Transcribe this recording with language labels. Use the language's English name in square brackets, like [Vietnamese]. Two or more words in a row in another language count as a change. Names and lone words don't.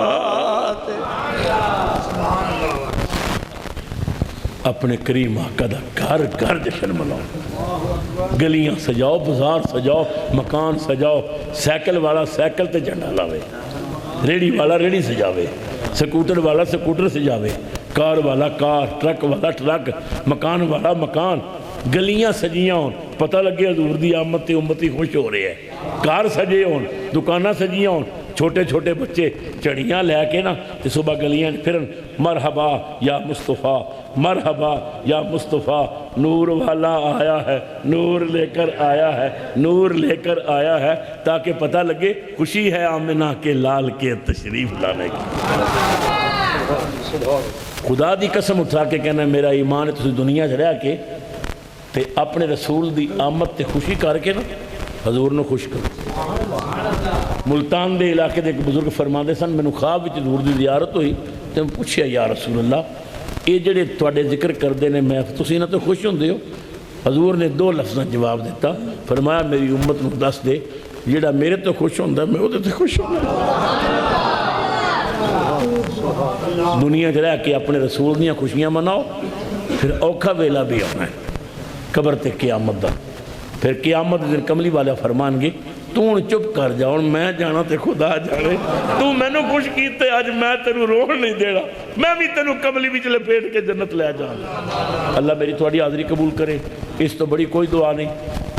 [Punjabi] اپنے کریم آقا دا گھر گھر جشن مناؤ گلیاں سجاؤ بازار سجاؤ مکان سجاؤ سائیکل والا سائیکل تے جھنڈا لاوے ریڑی والا ریڑی سجاوے سکوٹر والا سکوٹر سجاوے کار والا کار ٹرک والا ٹرک مکان والا مکان گلیاں سجیاں ہون پتہ لگے حضور دی آمد تے [Urdu] امتی خوش ہو رہے ہیں [Punjabi] کار سجے ہون دکانہ سجیاں ہون چھوٹے چھوٹے بچے چڑیاں لے کے نا تے صبح گلیاں پھرن [Arabic] مرحبا یا مصطفیٰ مرحبا یا مصطفیٰ [Urdu] نور والا آیا ہے نور لے کر آیا ہے تاکہ پتہ لگے خوشی ہے آمنہ کے لال کے تشریف لانے کی [Punjabi] خدا دی قسم اٹھا کے کہنا میرا ایمان ہے تسی دنیا چ رہ کے تے اپنے رسول دی آمد تے خوشی کر کے نا حضور نے خوش کرو ملتان دے علاقے دے ایک بزرگ فرماندے سن میں نے خواب وچ حضور دی زیارت ہوئی تے میں پوچھیا [Arabic] یا رسول اللہ [Punjabi] یہ جڑے تواڈے ذکر کردے نے میں تسی نہ تو خوش ہوندے ہو حضور نے 2 لفظاں جواب دیتا فرمایا میری امت نو دس دے جڑا میرے تو خوش ہوندا میں اودے تے خوش ہوندا دنیا چ رہ کے اپنے رسول دیاں خوشیاں مناؤ پھر اوکھا ویلا بھی آنا ہے قبر تے قیامت دا پھر قیامت دن کملی والا فرمان گے تو چپ کر جاؤ میں جانا تے خدا جانے تو میں نے خوش کیتے آج میں تینوں روح نہیں دینا میں بھی تینوں کملی بھی چلے پیٹ کے جنت لے جانا اللہ میری تھوڑی حاضری قبول کرے اس تو بڑی کوئی دعا نہیں کہ